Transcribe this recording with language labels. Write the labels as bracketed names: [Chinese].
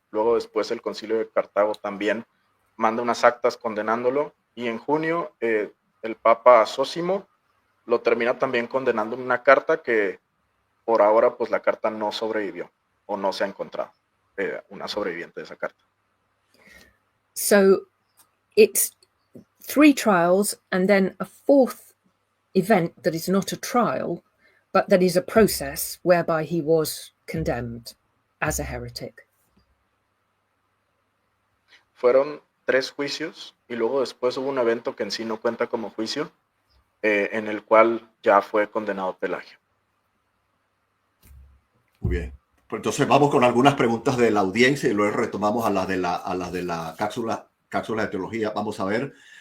[Spanish] Luego después el concilio de Cartago también manda unas actas condenándolo. Y en junio el papa Zósimo lo termina también condenando en una carta que por ahora pues la carta no sobrevivió o no se ha encontrado una sobreviviente de esa carta. [English] So it's 3 trials and then a 4th event that is not a trial, but that is a process whereby he was condemned as a heretic. [Spanish] Fueron 3 juicios y luego después hubo un evento que en sí no cuenta como juicio, en el cual ya fue condenado Pelagio. Muy bien. Pues entonces vamos con algunas preguntas de la audiencia y luego retomamos a las de la cápsula de teología. Vamos a ver.